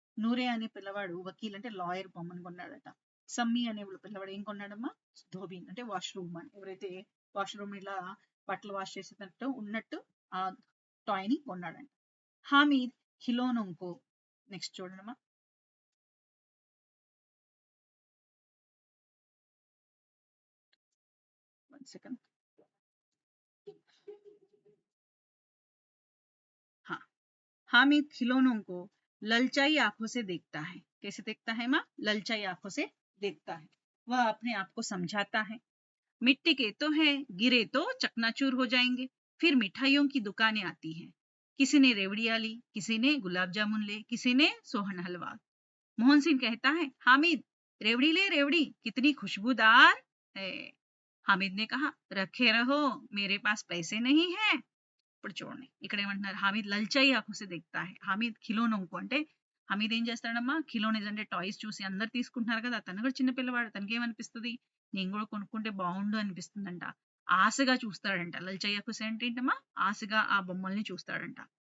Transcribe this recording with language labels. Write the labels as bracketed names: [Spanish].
[Telugu] నూరే అనే పిల్లవాడు వకీల్ అంటే లాయర్ బొమ్మని కొన్నాడట. సమ్మి అనే పిల్లవాడు ఏం కొన్నాడమ్మా, ధోబీన్ అంటే వాష్రూమ్ అని, ఎవరైతే వాష్రూమ్ ఇలా బట్టలు వాష్ చేసేటట్టు ఉన్నట్టు ఆ టాయ్ ని కొన్నాడంట. హామీద్ ఖిలోనోంకో, నెక్స్ట్ చూడమ్మా, వన్ సెకండ్. [Hindi] हाँ, हामिद खिलौनों को ललचाई आंखों से देखता है. कैसे देखता है माँ, ललचाई आंखों से देखता है. वह अपने आप को समझाता है, मिट्टी के तो है, गिरे तो चकनाचूर हो जाएंगे. फिर मिठाइयों की दुकानें आती हैं. किसी ने रेवड़िया ली, किसी ने गुलाब जामुन ले, किसी ने सोहन हलवा. मोहन सिंह कहता है, हामिद रेवड़ी ले रेवड़ी, कितनी खुशबूदार है. हामिद ने कहा, रखे रहो, मेरे पास पैसे नहीं है. [Telugu] ఇప్పుడు చూడండి ఇక్కడ ఏమంటున్నారు, [Hindi] హామీద్ లల్చాయి ఆంఖోసే దేఖ్తా హై. [Telugu] హామీద్ ఖిలోనోంకు అంటే హమీద్ ఏం చేస్తాడమ్మా, ఖిలోనీస్ అంటే టాయ్స్ చూసి అందరు తీసుకుంటున్నారు కదా, తను కూడా చిన్న పిల్లవాడు, తనకి ఏమనిపిస్తుంది, నేను కూడా కొనుక్కుంటే బాగుండు అనిపిస్తుందంట. ఆశగా చూస్తాడంట. [Hindi] లల్చాయి ఆంఖోసే [Telugu] అంటే ఏంటమ్మా, ఆశగా ఆ బొమ్మల్ని చూస్తాడంట.